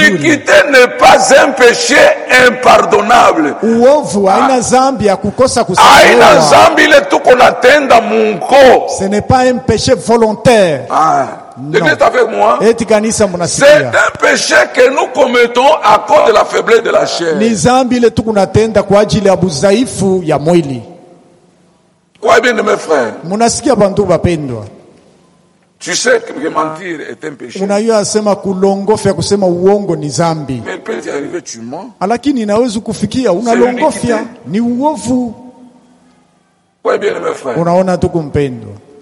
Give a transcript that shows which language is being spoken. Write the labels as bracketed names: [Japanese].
[French] L'iniquité n'est pas un péché impardonnable. [Swahili] Uovu aina zambi ya kukosa kusamehewa. Aina zambi ile tuko na tenda munko. [French] Ce n'est pas un péché volontaire. Ah. Devez avec moi. C'est un péché que nous commettons à cause de la faiblesse de la chair. [Swahili] Ni zambi ile tukunatenda kwa ajili ya buzaifu ya mwili. [French] Kwa bien mes frères. [Swahili] Munasikia bantu wapendwa. [French] Tu sais que mentir est un péché. [Swahili] Unayua sema kulongofia kusema uongo ni zambi. [French] Mais peut y arriver tu mens. [Swahili] Alakini inawezi kufikia unalongofia ni uovu. [French] Kwa bien mes frères. [Swahili] Unaona tukumpendwa.